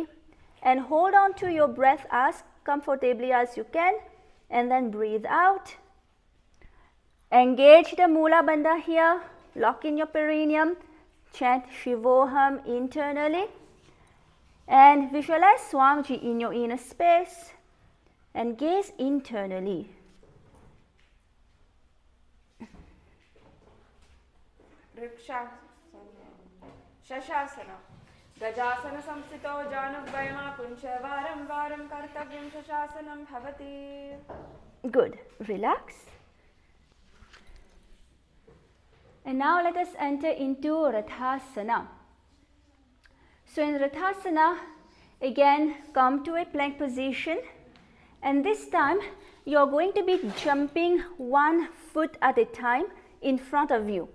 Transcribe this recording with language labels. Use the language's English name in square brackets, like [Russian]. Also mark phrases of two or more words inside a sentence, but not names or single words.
[English] And hold on to your breath as comfortably as you can, and then breathe out. Engage the Mula Bandha here, lock in your perineum, chant Shivoham internally, and visualize Swamiji in your inner space and gaze internally. Shashasana. [Sanskrit] Gajasana samsito janugvayama puncha varam varam kartavyam shashasanam bhavati. [English] Good. Relax. And now let us enter into Rathasana. So in Rathasana, again come to a plank position, and this time you are going to be jumping one foot at a time in front of you.